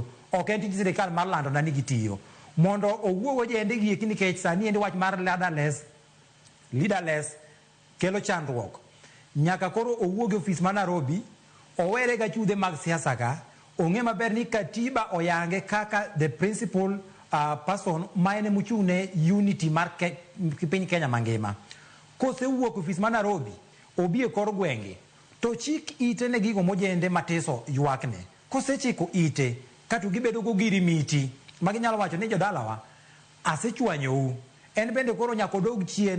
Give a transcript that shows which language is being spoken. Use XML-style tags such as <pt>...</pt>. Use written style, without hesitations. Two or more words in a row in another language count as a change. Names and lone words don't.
<luo>Ok en tij sirikal mar landona ni gitiyo. Mondo owuog ojende gi eki, nikech sani endi wach mar leaderless kelo chandruok. Nyaka koro owuog e ofis ma Nairobi, owere ga chudhe mag siasa ka, ong'e maber ni katiba oyange kaka</luo> <en>the principal person</en> <luo>ma ene mochung'ne unity mar piny Kenya mangima. Kosewuok ofis ma Nairobi, obi e kor gwenge, to chik ite ne gigo mojende matiso ywakne. Kosechiko ite, katu gibedo go girimiti, maginyalo wacho ni jodalawa, asechwanyou, en bende koro nyaka odog chien</luo>